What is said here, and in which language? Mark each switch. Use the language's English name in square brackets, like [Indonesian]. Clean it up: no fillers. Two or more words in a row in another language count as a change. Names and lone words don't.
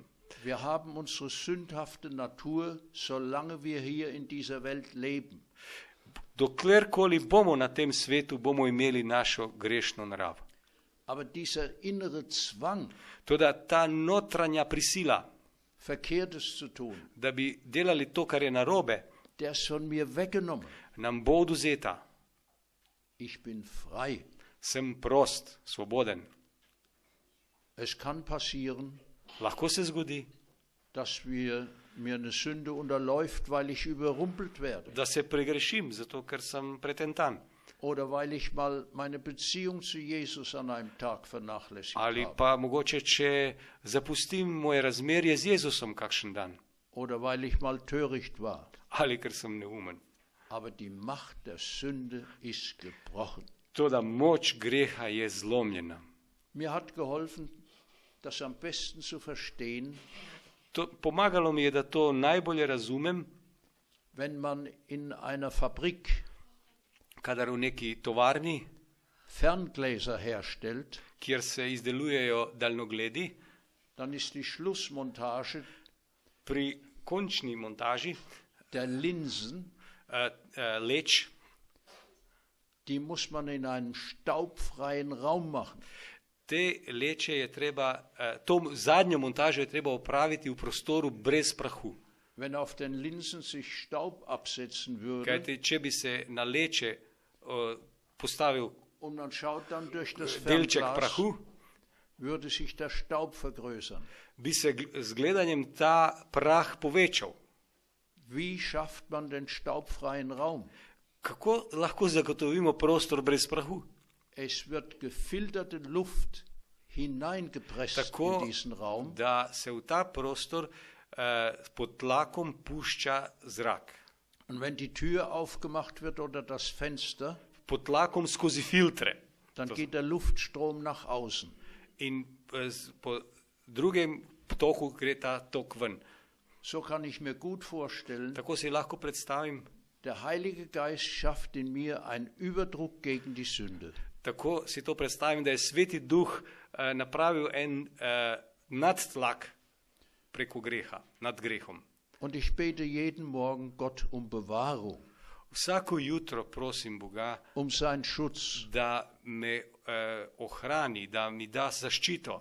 [German] Wir haben unsere sündhafte Natur, solange wir hier in dieser Welt leben. [Slovenian] Doklerkoli bomo na tem svetu, bomo imeli našo grešno naravo. [German] Aber dieser innere Zwang, [Slovenian] Toda ta notranja prisila, [German] Verkehrtes zu tun, [Slovenian] da bi delali to, kar je narobe, [German] der ist von mir weggenommen. [Slovenian] nam bo odvzeta. [German] Ich bin frei. [Slovenian] Sem prost, svoboden. [German] Es kann passieren, [Slovenian] Lahko se zgodi, [German] dass mir eine Sünde unterläuft, weil ich überrumpelt werde. [Slovenian] da se pregrešim, zato ker sem pretentan. [German] Oder weil ich mal meine Beziehung zu Jesus an einem Tag vernachlässigt [Slovenian] Ali [German] habe. [Slovenian] pa mogoče, če zapustim moje razmerje z Jezusom kakšen dan. [German] Oder weil ich mal töricht war. [Slovenian] Ali ker sem neumen. [German] Aber die Macht der Sünde ist gebrochen. [Slovenian] Toda moč greha je zlomljena. [German] Mir hat geholfen, das am besten zu verstehen, [Slovenian] Pomagalo mi je, da to najbolje razumem, [German] wenn man in einer Fabrik [Slovenian] kadar v neki tovarni, [German] Ferngläser herstellt, [Slovenian] kjer se izdelujejo daljnogledi, [German] dann ist die Schlussmontage [Slovenian] pri končni montaži [German] der Linsen, [Slovenian] leč, [German] die muss man in einem staubfreien Raum machen. [Slovenian] te leče je treba, to zadnjo montažo je treba opraviti v prostoru brez prahu. [German] Wenn auf den Linsen sich Staub absetzen würde [Slovenian] Kajti, če bi se na leče postavil [German] und man schaut dann durch das [Slovenian] delček [German] Fernglas, [Slovenian] prahu, [German] würde sich der Staub vergrößern. [Slovenian] bi se z gledanjem ta prah povečal. [German] Wie schafft man den staubfreien Raum? [Slovenian] Kako lahko zagotovimo prostor brez prahu? [German] Es wird gefilterte Luft hineingepresst [Slovenian] Tako, [German] in diesen Raum [Slovenian] da se v ta prostor pod tlakom pušča zrak. [German] und wenn die Tür aufgemacht wird oder das Fenster, [Slovenian] Pod tlakom skozi filtre. [German] dann geht der Luftstrom nach außen. [Slovenian] In po drugem toku gre ta tok ven. [German] So kann ich mir gut vorstellen, [Slovenian] Tako si lahko predstavim, [German] der Heilige Geist schafft in mir einen Überdruck gegen die Sünde. [Slovenian] tako si to predstavim, da je Sveti Duh napravil en nadtlak preko greha, nad grehom. [German] Und ich bete jeden Morgen Gott um Bewahrung, [Slovenian] Vsako jutro prosim Boga, [German] um seinen Schutz. [Slovenian] da me ohrani, da mi da zaščito.